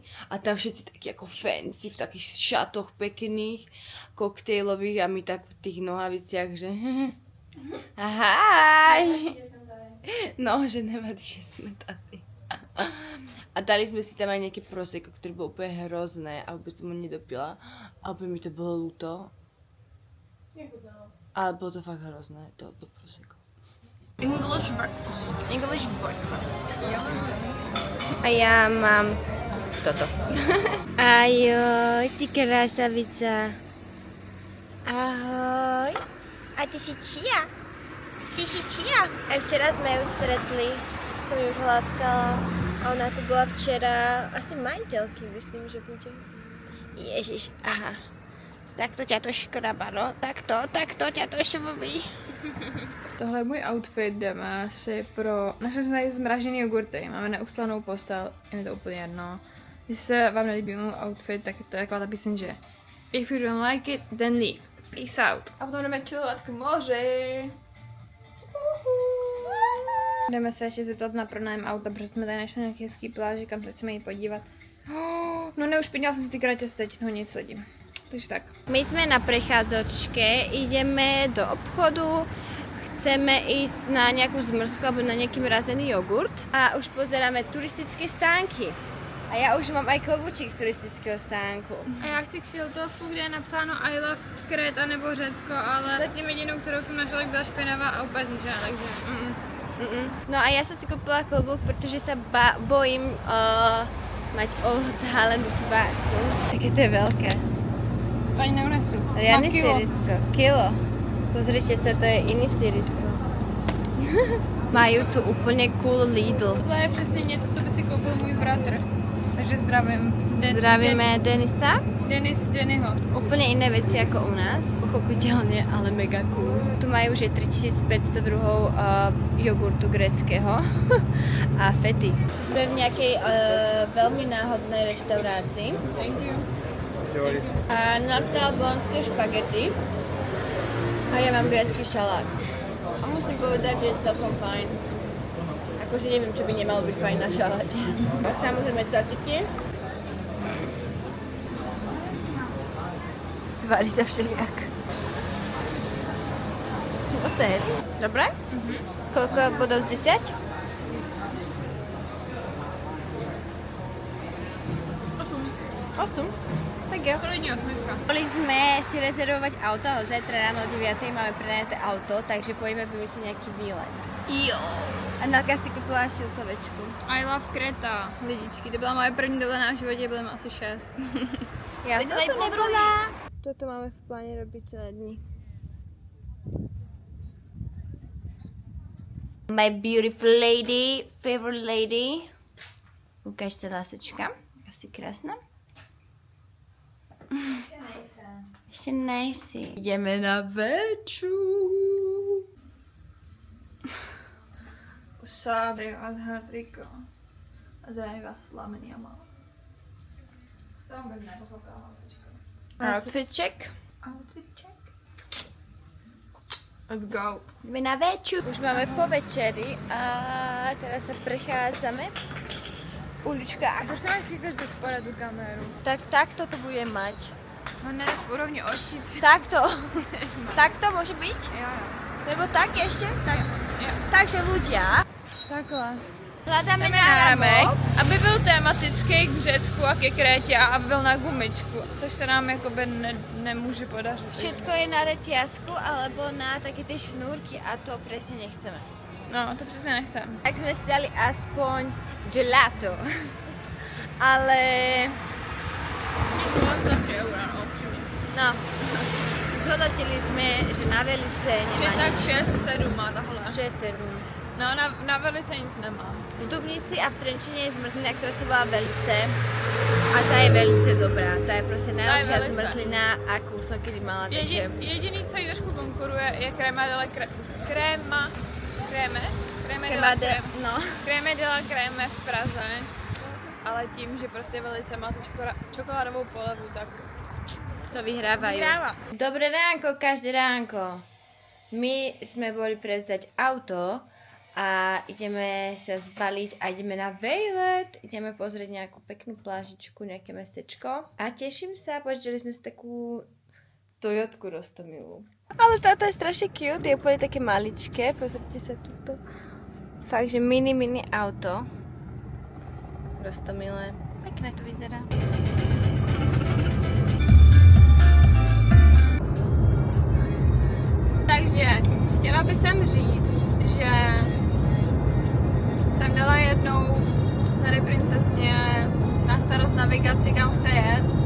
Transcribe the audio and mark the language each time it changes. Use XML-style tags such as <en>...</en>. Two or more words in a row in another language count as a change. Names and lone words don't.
<sk>A tam všetci takí ako fancy, v takých šatoch pekných, koktejlových a my tak v tých nohaviciach, že ahaj! No, že nevadí, že sme tady. A dali sme si tam aj nejaké prosecco, ktoré bolo úplne hrozné a vôbec som ho nedopila. A úplne mi to bolo ľúto. Ale bolo to fakt hrozné, to prosecco.</sk> <en>English breakfast. English breakfast.</en> <sk>A ja mám toto. Ajoj, ty krásavica. Ahoj. A ty si čia? Ty si čia? A včera sme ju stretli, som ju už hladkala. A ona tu bola včera, asi majiteľky, myslím, že bude. Ježiš, aha. Takto ťa to škraba, no. Takto ťa to švobí.</sk> <cs>Tohle je můj outfit, jdeme si pro... Našli jsme tady zmražený jogurty, máme neuslanou postel, je mi to úplně jedno. Když se vám nelíbí můj outfit, tak je to taková ta píseň, že</cs> <en>if you don't like it, then leave. Peace out.</en> <cs>A potom jdeme chillovat k moři. Jdeme se ještě zeptat na pronájem auta, protože jsme tady našli nějaký hezký pláž, kam se chceme jít podívat. No neušpinila jsem si ty kraťasy teď, no nic lidi. Takže tak.</cs> <sk>My sme na prechádzočke, ideme do obchodu, chceme ísť na nejakú zmrzku alebo na nejaký mrazený jogurt a už pozeráme turistické stánky. A ja už mám aj klobúčik z turistického stánku.</sk> <cs>A já chci k šiltovku, kde je napsáno</cs> <en>I love Kréta</en> <cs>nebo Řecko, ale zatím jedinou, kterou jsem našla, byla špinavá a úplně zničená, takže</cs> <sk>No a ja som si kúpila klobúk, pretože sa bojím mať odhalenú tvár. Také to je veľké.</sk> <cs>ani neunesu.</cs> <sk>Riadne sírisko. Kilo. Pozrite sa, to je iný sírisko. Majú tu úplne cool Lidl.</sk> <cs>Tohle je přesně něco, co by si koupil můj bratr.</cs> <sk>Takže zdravím. Zdravíme Denisa. Dennyho. Úplne iné veci ako u nás, pochopiteľne, ale mega cool. Tu majú už 3500 druhov jogurtu gréckeho a fety. Sme v nejakej veľmi náhodnej reštaurácii.</sk> <en>Thank you.</en> <sk>A nám dal bolonské špagety a ja mám grécky šalát. A musím povedať, že je celkom fajn. Akože neviem, čo by nemalo byť fajn na šaláte. A samozrejme caciki. Tvári sa všelijak. Oté. Dobre? Koľko bodov z 10? 8.</sk> <cs>Tak jo. Solidní osmička.</cs> <sk>Mohli sme si rezervovať auto, zajtra ráno o 9:00 máme prenajaté auto, takže</sk> <cs>pojďme vymyslet nějaký výlet. Jo. A Nalka si koupila šiltovečku.</cs> <en>I love Kreta,</en> <cs>lidičky. To byla moje první dovolená v životě, byly asi 6. Já Teď jsem tady to po nebyla.</cs> <sk>Toto máme v pláne robiť celé dny.</sk> <en>My beautiful lady, favorite lady.</en> <sk>Ukáž sa lásečka. Asi krásna. Ešte nejsi. Ideme na veču. Usávy a z Hardrika. A zdravím vás slamený a malá. Tam bych nepochopila lásečka.</sk> <en>Outfit check. Outfit check. Let's go.</en> <sk>Ideme na veču. Už máme po večeri a teraz sa prechádzame uličkách.</sk> <cs>Proč máš chvíli ze spoda tu kameru?</cs> <sk>Tak takto to bude mať. No ne, v úrovni očí. Takto. Takto môže byť?</sk> <cs>Jo.</cs> <sk>Nebo tak ešte? Tak.</sk> <cs>Jo.</cs> <sk>Takže ľudia,</sk> <cs>Takhle.</cs> <sk>hľadáme</sk> <cs>Náramek, náramek. aby byl tematický k Řecku a ke Krétě a aby byl na gumičku, což se nám jakoby nemůže podařit.</cs> <sk>Všetko je na reťazku alebo na také tie šnúrky a to presne nechceme.</sk> <cs>No, to přesně nechcem.</cs> <sk>Tak sme si dali aspoň gelato.</sk> <cs>Ale Bylo za 3 eura, no, upřímně.</cs> <sk>no, zhodnotili sme, že na Velice Že nemá tak nič.</sk> <cs>6-7 má tahle. 6-7. No, na Velice nic nemá.</cs> <sk>V Dubnici a v Trenčine je zmrzlina, ktorá sa volá Velice. A tá je velice dobrá. Tá je proste najlepšia Velice. zmrzlina, akú som kedy mala. Takže</sk> <cs>Jediný, co jí trošku konkuruje, je Crema de la Creme de la Creme v Praze. Ale tím, že prostě Velice má tu čokoládovou polevu, tak</cs> <sk>to vyhrávajú.</sk> <cs>vyhrává.</cs> <sk>Dobré ránko, každé ránko. My sme boli prevzať auto a ideme sa zbaliť a ideme na vejlet. Ideme pozrieť nejakú peknú plážičku, nejaké mestečko. A teším sa, požičali sme si takú Toyotku roztomilú. Ale táto je strašne cute, je úplne také maličké. Pozrite sa tuto. Fakt, že mini auto. Roztomilé. Pekné to vyzerá.</sk> <cs>Takže chtěla bych říct, že jsem dala jednou tady princezně na starost navigaci, kam chce jet.</cs>